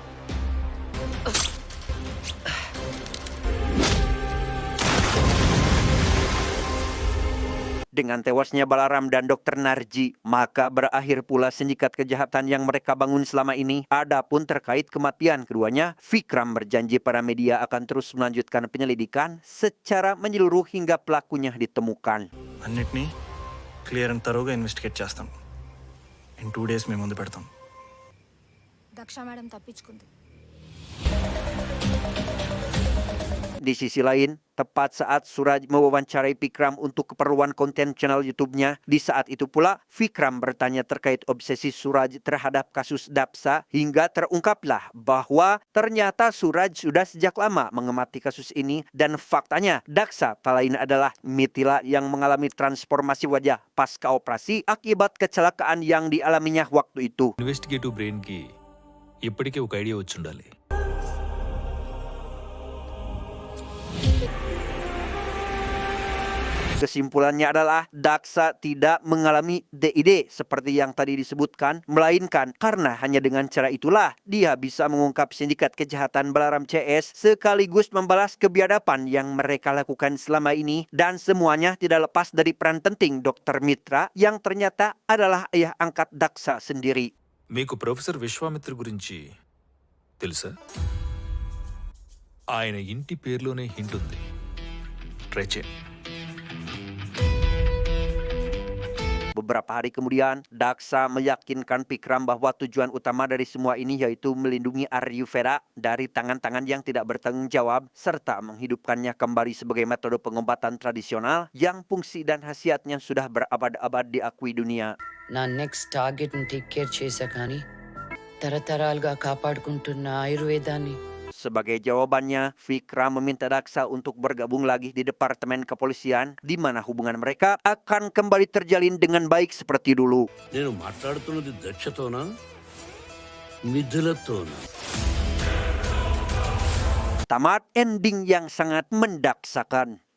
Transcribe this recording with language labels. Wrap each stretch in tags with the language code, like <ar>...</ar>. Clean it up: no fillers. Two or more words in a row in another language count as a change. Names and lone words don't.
<id>Dengan tewasnya Balaram dan Dr. Narji, maka berakhir pula sindikat kejahatan yang mereka bangun selama ini. Adapun terkait kematian keduanya, Vikram berjanji pada media akan terus melanjutkan penyelidikan secara menyeluruh hingga pelakunya ditemukan.</id> <te>అన్నిటినీ</te> <en>clear and thoroughga investigate</en> <te>చేస్తాం.</te> <en>In 2 days</en> <te>మేము ముందు పెడతాం. దక్ష మేడం తప్పించుకుంది.</te> <id>Di sisi lain, tepat saat Suraj mewawancarai Vikram untuk keperluan konten channel YouTube-nya, di saat itu pula Vikram bertanya terkait obsesi Suraj terhadap kasus Daksa hingga terungkaplah bahwa ternyata Suraj sudah sejak lama mengamati kasus ini dan faktanya Daksa tak lain adalah Mithila yang mengalami transformasi wajah pasca operasi akibat kecelakaan yang dialaminya waktu itu.</id> <en>Investigative brain</en> <te>కి ఇప్పటికే ఒక ఐడియా వచ్చి ఉండాలి.</te> <id>Kesimpulannya adalah Daksa tidak mengalami DID seperti yang tadi disebutkan, melainkan karena hanya dengan cara itulah dia bisa mengungkap sindikat kejahatan Balaram CS sekaligus membalas kebiadaban yang mereka lakukan selama ini, dan semuanya tidak lepas dari peran penting Dr. Mitra yang ternyata adalah ayah angkat Daksa sendiri.</id> <te>మీకు ప్రొఫెసర్ విశ్వామిత్ర గురించి తెలుసా? ఆయన ఇంటి పేరులోనే హింట్ ఉంది. ట్రై చేయండి.</te> <id>Beberapa hari kemudian, Daksa meyakinkan Vikram bahwa tujuan utama dari semua ini yaitu melindungi Ayurveda dari tangan-tangan yang tidak bertanggung jawab serta menghidupkannya kembali sebagai metode pengobatan tradisional yang fungsi dan khasiatnya sudah berabad-abad diakui dunia.</id> <te>నా</te> <en>next targetni take care</en> <te>చేశా కానీ తరతరాలుగా కాపాడుకుంటున్న ఆయుర్వేదాన్ని</te> <id>Sebagai jawabannya, Vikram meminta Daksa untuk bergabung lagi di Departemen Kepolisian, di mana hubungan mereka akan kembali terjalin dengan baik seperti dulu.</id> <te>నేను మాట్లాడుతున్నది దక్షతోనా మిథులతోనా?</te> <id>Tamat ending yang sangat mendaksakan.</id>